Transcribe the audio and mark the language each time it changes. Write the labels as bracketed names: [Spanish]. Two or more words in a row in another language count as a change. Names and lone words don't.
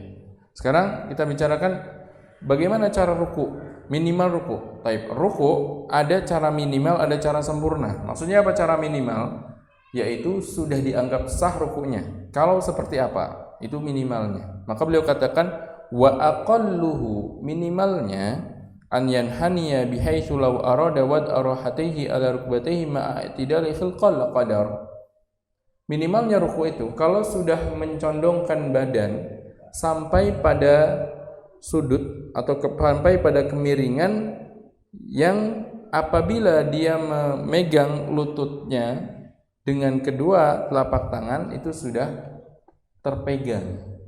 [Indonesian] Sekarang kita bicarakan bagaimana cara ruku, minimal ruku. Baik, ruku ada cara minimal, ada cara sempurna. Maksudnya apa cara minimal? Yaitu sudah dianggap sah rukunya. Kalau seperti apa? Itu minimalnya. Maka beliau katakan [Arabic] وأقله, [Indonesian] minimalnya [Arabic] أن ينحني بحيث لو أراد وضع راحتيه على ركبتيه مع اعتدال في القدر. [Indonesian] Minimalnya ruku itu kalau sudah mencondongkan badan sampai pada sudut atau sampai pada kemiringan yang apabila dia memegang lututnya dengan kedua telapak tangan itu sudah terpegang.